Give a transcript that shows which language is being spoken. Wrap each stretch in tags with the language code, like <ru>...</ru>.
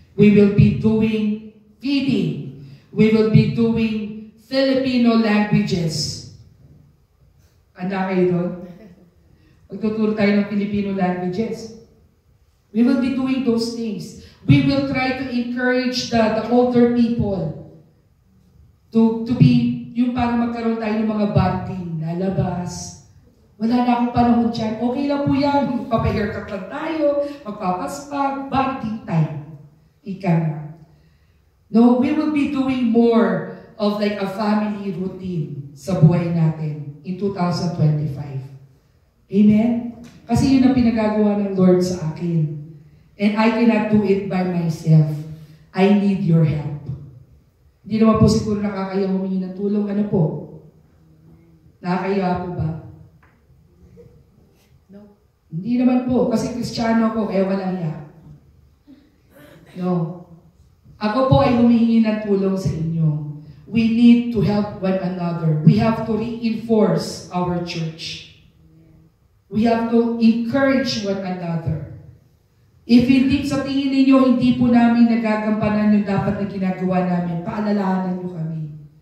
<en>We will be doing feeding. We will be doing Filipino languages.</en> <tl>Handa kayo doon? Magtuturo tayo ng Filipino languages.</tl> <en>We will be doing those things. We will try to encourage the older people to be,</en> <tl>yung para magkaroon tayo ng mga bonding, lalabas. Wala na akong panahon dyan. Okay lang po yan. Magpapahaircut lang tayo, magpapaspag, bonding time. Ika nga.</tl> <en>No, we will be doing more of like a family routine</en> <tl>sa buhay natin</tl> <en>in 2025. Amen?</en> <tl>Kasi yun ang pinagagawa ng Lord sa akin.</tl> <en>And I cannot do it by myself. I need your help.</en> <tl>Hindi naman po siguro nakakaya humingi ng tulong. Ano po? Nakakaya po ba? No. Hindi naman po. Kasi Kristiyano ako, kaya walang hiya. No. Ako po ay humihingi ng tulong sa inyo.</tl> <en>We need to help one another. We have to reinforce our church. We have to encourage one another.</en> <tl>If hindi, sa tingin ninyo, hindi po namin nagagampanan yung dapat na ginagawa namin, paalalahanan nyo kami.</tl>